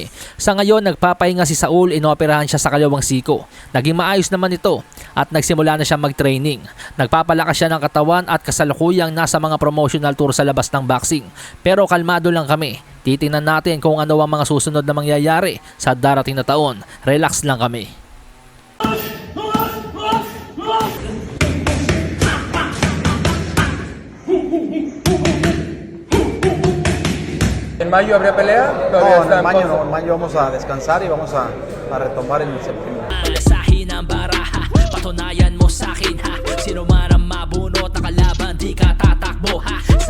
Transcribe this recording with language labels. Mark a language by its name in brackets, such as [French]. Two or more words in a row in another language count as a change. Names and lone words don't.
[Filipino] Sa ngayon, nagpapahinga si Saul, inoperahan siya sa kalawang siko. Naging maayos naman ito at nagsimula na siya mag-training. Nagpapalakas siya ng katawan at kasalukuyang nasa mga [English] promotional tour [Filipino] sa labas ng boxing. Pero kalmado lang kami. Titingnan natin kung ano ang mga susunod na mangyayari sa darating na taon. Relax lang kami. [Spanish] ¿En mayo habría pelea? No, en mayo vamos a descansar y vamos a retomar en septiembre. [Filipino] Malasahin ang baraha, patunayan mo sa akin ha. Sino man ang mabunot na kalaban, di ka tatakbo ha.